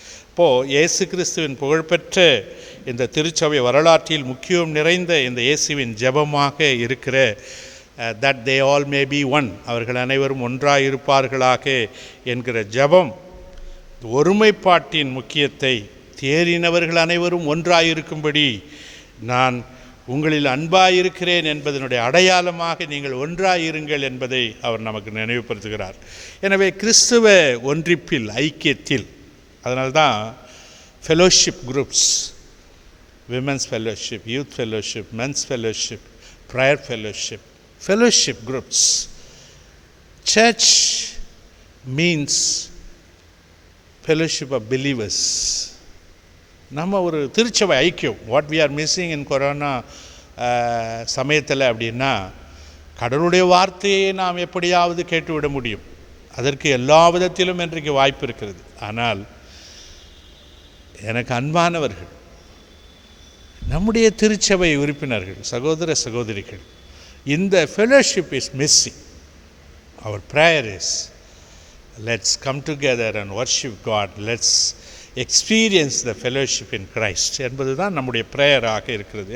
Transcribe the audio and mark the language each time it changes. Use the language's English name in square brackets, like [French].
[Tamil] இப்போது இயேசு கிறிஸ்துவின் புகழ்பெற்ற இந்த திருச்சபை வரலாற்றில் முக்கியம் நிறைந்த இந்த இயேசுவின் ஜெபமாக இருக்கிற [English] that they all may be one, [Tamil] அவர்கள் அனைவரும் ஒன்றாயிருப்பார்களாக என்கிற ஜெபம் ஒருமைப்பாட்டின் முக்கியத்தை, தேறினவர்கள் அனைவரும் ஒன்றாயிருக்கும்படி நான் உங்களில் அன்பாயிருக்கிறேன் என்பதனுடைய அடையாளமாக நீங்கள் ஒன்றாயிருங்கள் என்பதை அவர் நமக்கு நினைவுபடுத்துகிறார். எனவே கிறிஸ்துவ ஒன்றிப்பில், ஐக்கியத்தில், அதனால்தான் fellowship groups, women's fellowship, youth fellowship, men's fellowship, prayer fellowship, [English] fellowship groups. Church means fellowship of believers. [Tamil] நம்ம ஒரு திருச்சபை ஐக்கியம். [English] what we are missing in [Tamil] corona சமயத்தில் அப்படின்னா, கடவுளுடைய வார்த்தையை நாம் எப்படியாவது கேட்டுவிட முடியும். அதற்கு எல்லா விதத்திலும் இன்றைக்கு வாய்ப்பு இருக்கிறது. ஆனால் எனக்கு அன்பானவர்கள், நம்முடைய திருச்சபை உறுப்பினர்கள், சகோதர சகோதரிகள், இந்த [English] fellowship is missing. Our prayer is, let's come together and worship God. Let's experience the fellowship in Christ [Tamil] என்பது தான் நம்முடைய ப்ரேயராக இருக்கிறது.